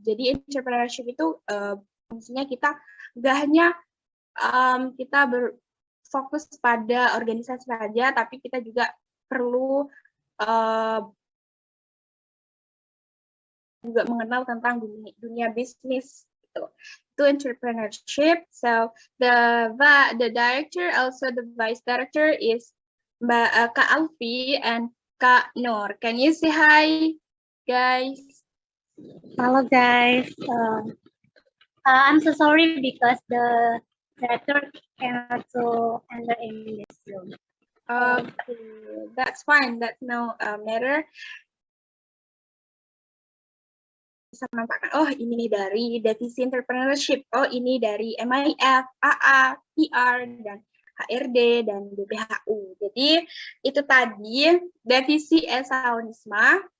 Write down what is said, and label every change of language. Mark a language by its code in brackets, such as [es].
[id] Jadi entrepreneurship itu fungsinya kita nggak hanya kita berfokus pada organisasi saja, tapi kita juga perlu juga mengenal tentang dunia bisnis gitu. Itu entrepreneurship. [en] So the director, also the vice director is Mbak Kak Alfi and Kak Nur. Can you say hi, guys? Hello guys. I'm so sorry because the director cannot enter in this room. Okay, that's fine, that's no matter. [id] Bisa menempatkan, oh ini nih dari divisi entrepreneurship, oh ini dari MIF, AA, PR, dan HRD, dan BPHU. Jadi itu tadi divisi Esa Unisma.